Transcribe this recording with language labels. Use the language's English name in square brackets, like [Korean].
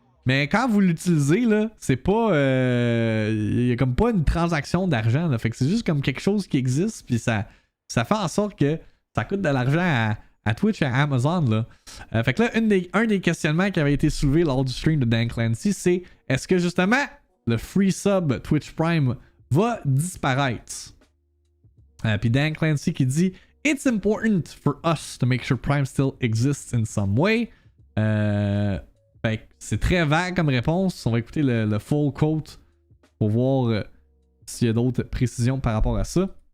[French] Mais quand vous l'utilisez, là, c'est pas... y a comme pas une transaction d'argent, là. Fait que c'est juste comme quelque chose qui existe, puis ça fait en sorte que ça coûte de l'argent à Twitch et à Amazon, là. Fait que là, un des questionnements qui avait été soulevé lors du stream de Dan Clancy, c'est est-ce que justement... le free sub Twitch Prime va disparaître. Puis Dan Clancy qui dit [English] It's important for us to make sure Prime still exists in some way. [French] Fait que c'est très vague comme réponse. On va écouter le full quote pour voir s'il y a d'autres précisions par rapport à ça.